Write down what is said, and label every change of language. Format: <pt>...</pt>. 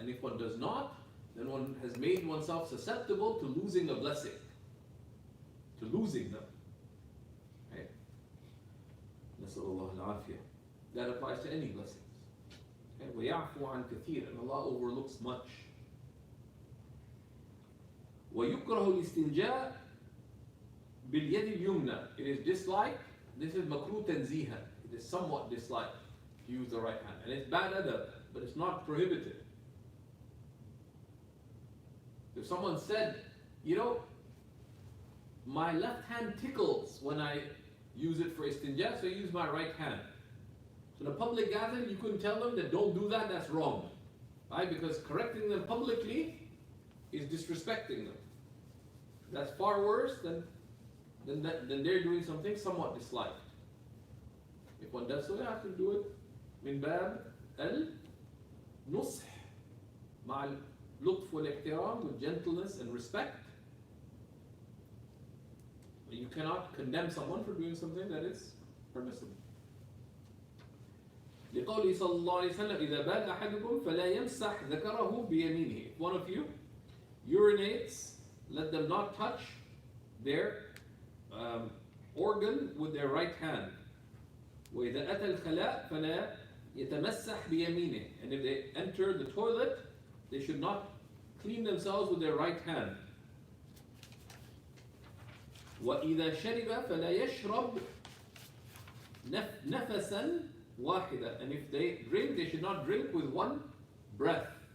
<en>And if one does not, then one has made oneself susceptible to losing a blessing, to losing them. Right?</en> <ar>نسأل الله العافية.</ar> <en>That applies to any blessings. Okay?</en> <ar>ويعفو عن كثير,</ar> <en>and Allah overlooks much.</en> <ar>ويكره الاستنجاء باليد اليمنى.</ar> <en>It is disliked. This is</en> <ar>مكروه تنزيها.</ar> <en>It is somewhat disliked to use the right hand, and it's bad adab, but it's not prohibited. If someone said, you know, my left hand tickles when I use it for istinja, so I use my right hand. So in a public gathering, you couldn't tell them that don't do that, that's wrong. Right? Because correcting them publicly is disrespecting them. That's far worse than they're doing something somewhat disliked. If one does so, you have to do it</en> <ar>من باب النصح مع اللطف والاحترام,</ar> <en>with gentleness and respect. You cannot condemn someone for doing something that is permissible.</en> <ar>لقوله صلى الله عليه وسلم إذا بال أحدكم فلا يمسح ذكره بيمينه.</ar> <en>If one of you urinates, let them not touch their organ with their right hand.</en> <ar>وإذا أتى الخلاء فلا يتمسح بيمينه.</ar> <en>And if they enter the toilet, they should not clean themselves with their right hand.</en> <ar>وإذا شرب فلا يشرب نفسا واحدا.</ar> <en>And if they drink, they should not drink with one breath.</en>